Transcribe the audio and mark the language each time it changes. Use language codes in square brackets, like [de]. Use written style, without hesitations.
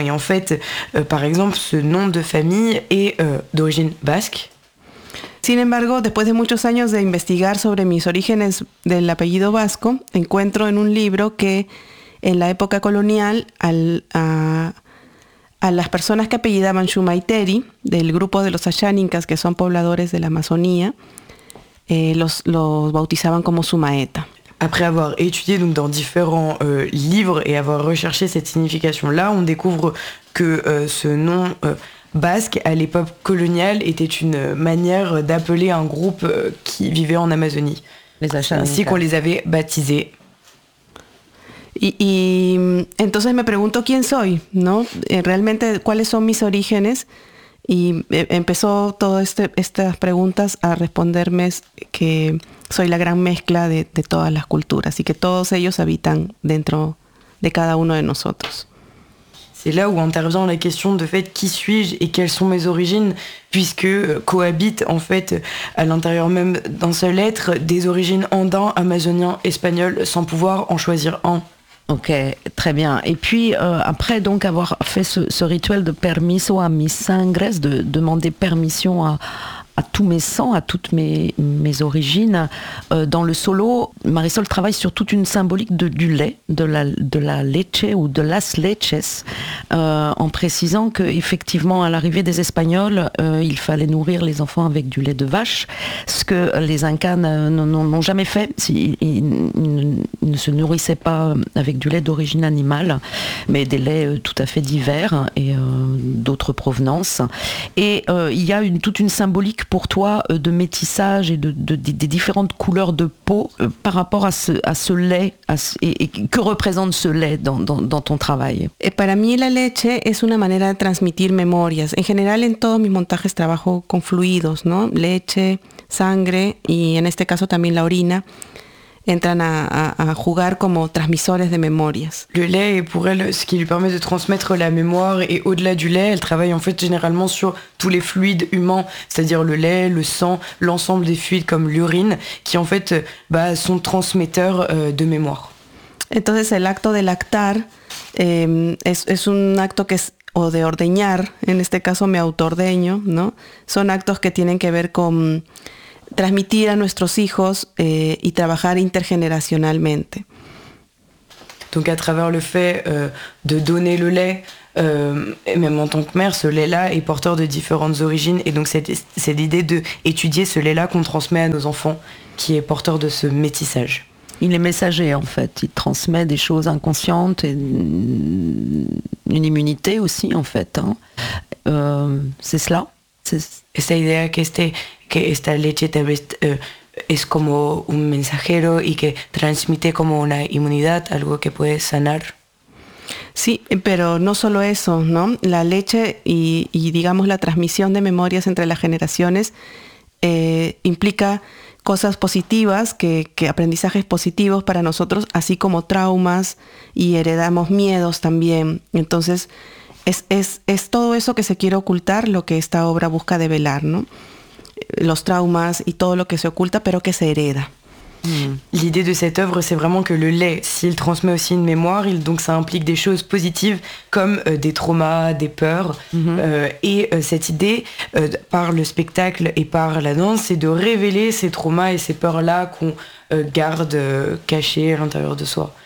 [fr] Et en fait, par exemple, ce nom de famille est d'origine basque. [es] Sin embargo, después de muchos años de investigar sobre mis orígenes del apellido vasco, encuentro en un libro que en la época colonial a las personas que apellidaban Shumaiteri, del grupo de los Ashaninkas, que son pobladores de la Amazonía, los bautizaban como Zumaeta. [fr] Après avoir étudié donc dans différents livres et avoir recherché cette signification-là, on découvre que ce nom basque, à l'époque coloniale, était une manière d'appeler un groupe qui vivait en Amazonie. Les Ashaninkas. Ainsi qu'on les avait baptisés. [es] Y entonces me pregunto quién soy, ¿no? Realmente, ¿cuáles son mis orígenes? Y empezó todas estas preguntas a responderme que soy la gran mezcla de todas las culturas y que todos ellos habitan dentro de cada uno de nosotros. [fr] C'est là où intervient la question de fait qui suis-je et quelles sont mes origines, puisque cohabitent en fait à l'intérieur même d'un seul être des origines andins, amazoniens, espagnols, sans pouvoir en choisir un. Ok, très bien. Et puis après donc avoir fait ce rituel de [es] permiso a mis sangres, [fr] de demander permission à tous mes sangs, à toutes mes origines, dans le solo, Marisol travaille sur toute une symbolique du lait, [es] de la leche [fr] ou [es] de las leches, [fr] en précisant que effectivement à l'arrivée des Espagnols, il fallait nourrir les enfants avec du lait de vache, ce que les Incas n'ont jamais fait, ils ne se nourrissaient pas avec du lait d'origine animale, mais des laits tout à fait divers et d'autres provenances. Et il y a toute une symbolique pour toi de métissage et de différentes couleurs de peau par rapport à ce lait et que représente ce lait dans ton travail. [es] Et para mí la leche es una manera de transmitir memorias. En general en todos mis montajes trabajo con fluidos, ¿no? Leche, sangre y en este caso también la orina. entran a jugar como transmisores de memorias. [fr] Le lait est pour elle ce qui lui permet de transmettre la mémoire, et au-delà du lait, elle travaille en fait généralement sur tous les fluides humains, c'est-à-dire le lait, le sang, l'ensemble des fluides comme l'urine, qui en fait bah, sont transmetteurs de mémoire. [es] Entonces el acto de lactar es un acto que es, o de ordeñar, en este caso me autoordeño, ¿no? Son actos que tienen que ver con transmitir a nuestros hijos y trabajar intergeneracionalmente. [fr] Donc à travers le fait de donner le lait, même en tant que mère, ce lait-là est porteur de différentes origines, et donc c'est l'idée d'étudier ce lait-là qu'on transmet à nos enfants, qui est porteur de ce métissage. Il est messager en fait, il transmet des choses inconscientes et une immunité aussi en fait. Hein. C'est cela. [es] Esta idea que esta leche tal vez es como un mensajero y que transmite como una inmunidad, algo que puede sanar. Sí, pero no solo eso, ¿no? La leche y digamos la transmisión de memorias entre las generaciones implica cosas positivas, que aprendizajes positivos para nosotros, así como traumas, y heredamos miedos también. Entonces, es todo eso que se quiere ocultar, lo que esta obra busca develar, ¿no? Los traumas y todo lo que se oculta, pero que se hereda. [fr] L'idée de cette œuvre, c'est vraiment que le lait, s'il transmet aussi une mémoire, donc ça implique des choses positives comme des traumas, des peurs. Mm-hmm. Cette idée, par le spectacle et par la danse, c'est de révéler ces traumas et ces peurs-là qu'on garde cachés à l'intérieur de soi.